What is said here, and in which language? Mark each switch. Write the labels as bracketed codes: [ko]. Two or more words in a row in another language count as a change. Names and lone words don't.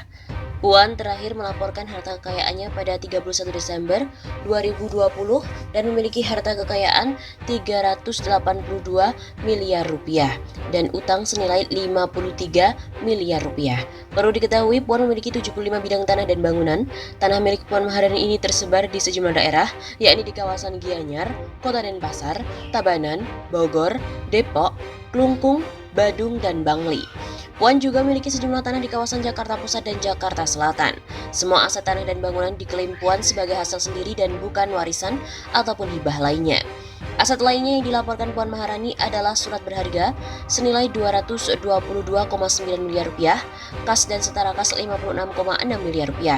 [id] Puan terakhir melaporkan harta kekayaannya pada 31 Desember 2020 dan memiliki harta kekayaan 382 miliar rupiah dan utang senilai 53 miliar rupiah. Perlu diketahui, Puan memiliki 75 bidang tanah dan bangunan. Tanah milik Puan Maharani ini tersebar di sejumlah daerah, yakni di kawasan Gianyar, Kota Denpasar, Tabanan, Bogor, Depok, Klungkung, Badung, dan Bangli. Puan juga memiliki sejumlah tanah di kawasan Jakarta Pusat dan Jakarta Selatan. Semua aset tanah dan bangunan diklaim Puan sebagai hasil sendiri dan bukan warisan ataupun hibah lainnya. Aset lainnya yang dilaporkan Puan Maharani adalah surat berharga senilai 222,9 miliar rupiah, kas dan setara kas 56,6 miliar rupiah.